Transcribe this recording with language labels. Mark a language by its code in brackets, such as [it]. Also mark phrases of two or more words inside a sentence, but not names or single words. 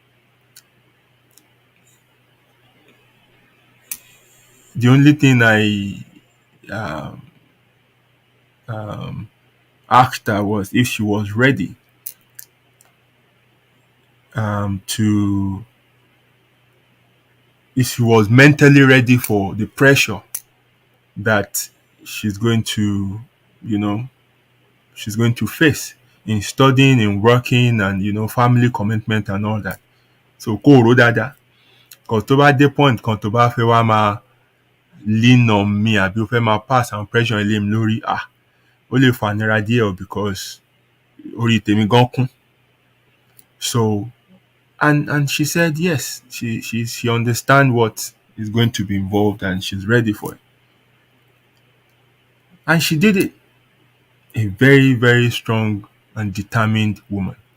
[en] the only thing I asked her was if she was ready if she was mentally ready for the pressure that she's going to face. in studying, in working, and family commitment and all that. [yo] So kó o rò dáadáa. Because tó bá dé point kan tó bá fẹ́ wá máa [en] lean on me [yo] àbí ó fẹ́ máa [en] pass and pressure [yo] ilé mi lórí ó lè fanira díẹ̀ o because orí tèmi gan kún. [en] So and she said yes, she understand what is going to be involved and she's ready for it. And she did it. A very, very strong and determined woman.